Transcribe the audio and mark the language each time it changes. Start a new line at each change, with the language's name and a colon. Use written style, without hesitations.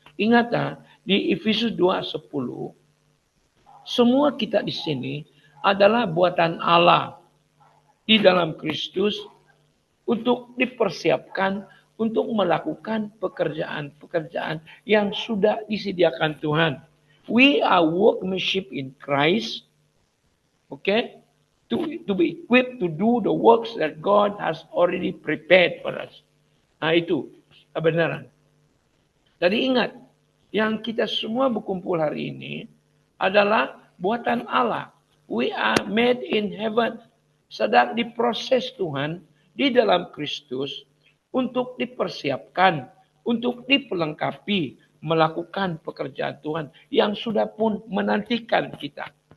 Indonesian: Ingat di Efesus 2:10, semua kita di sini adalah buatan Allah di dalam Kristus untuk dipersiapkan untuk melakukan pekerjaan-pekerjaan yang sudah disediakan Tuhan.
English: We are workmanship in Christ. Okay? To be equipped to do the works that God has already prepared for us.
Indonesian: Nah itu kebenaran. Jadi ingat, yang kita semua berkumpul hari ini adalah buatan Allah.
English: We are made in heaven.
Indonesian: Sedang diproses Tuhan di dalam Kristus untuk dipersiapkan, untuk diperlengkapi, melakukan pekerjaan Tuhan yang sudah pun menantikan kita.